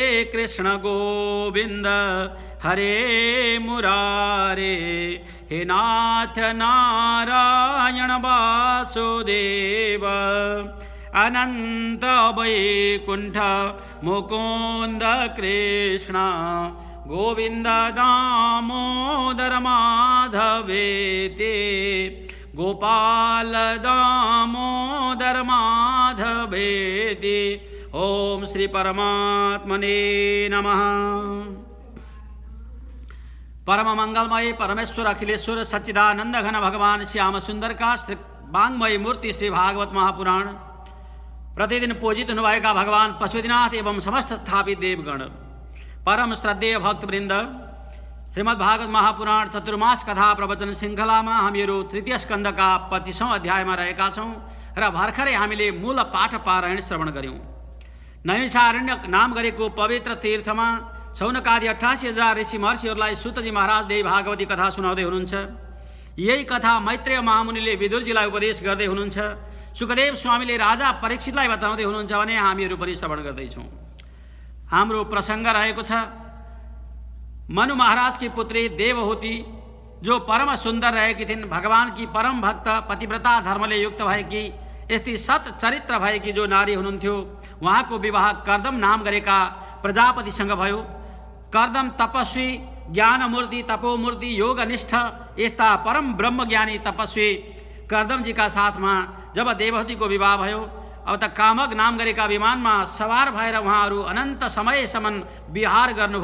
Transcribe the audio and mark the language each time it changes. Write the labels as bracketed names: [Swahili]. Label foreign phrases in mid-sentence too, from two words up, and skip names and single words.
[Sanskrit] कृष्ण गोविंद हरे मुरारे, हे नाथ नारायण वासुदेव, अनंत वैकुंठ मुकुंद कृष्ण गोविंद दामोदर माधवेति, गोपाल दामोदर माधवेति। ओम श्री परमात्मने नमः। [Hindi] परम मंगलमय परमेश्वर अखिलेश्वर सच्चिदानंद घन भगवान श्याम सुंदर का श्री वांग्मयी मूर्ति श्री भागवत महापुराण, प्रतिदिन पूजित होने भगवान पशुपतिनाथ एवं समस्त स्थापित देवगण, परम श्रद्धेय भक्तवृंद, श्रीमद् भागवत महापुराण चतुर्मास कथा प्रवचन श्रृंखला में [Nepali] हामीहरू तृतीय स्कंद का 25औं अध्याय में रहेका छौं र भर्खरै हामीले मूल पाठ पारायण श्रवण गर्यौं। नैमिषारण्य नाम गरेको पवित्र तीर्थमा शौनकादि 88,000 ऋषि महर्षिहरूलाई सुतजी महाराज देवी भागवती कथा सुनाउँदै हुनुहुन्छ। यही कथा मैत्रेय महामुनिले विदुरजीलाई उपदेश गर्दै हुनुहुन्छ। सुखदेव स्वामीले राजा परीक्षितलाई बताउँदै हुनुहुन्छ भने हामीहरू पनि श्रवण गर्दैछौँ। हाम्रो प्रसङ्ग रहेको छ [Hindi] मनु महाराज की पुत्री देवहूति, जो परम सुंदर [Nepali] रहेकी थिइन्, [Hindi] भगवान की परम भक्त [Nepali] पतिव्रता धर्मले युक्त भएकी, यस्ती सत चरित्र भएकी जो नारी हुनुहुन्थ्यो, उहाँको विवाह कर्दम नाम गरेका प्रजापतिसँग भयो। कर्दम तपस्वी, ज्ञानमूर्ति, तपोमूर्ति, योगनिष्ठ, यस्ता परम ब्रह्मज्ञानी तपस्वी कर्दमजीका साथमा जब देवहूतिको विवाह भयो, अब त कामक नाम गरेका विमानमा सवार भएर उहाँहरू अनन्त समयसम्म विहार गर्नुभयो।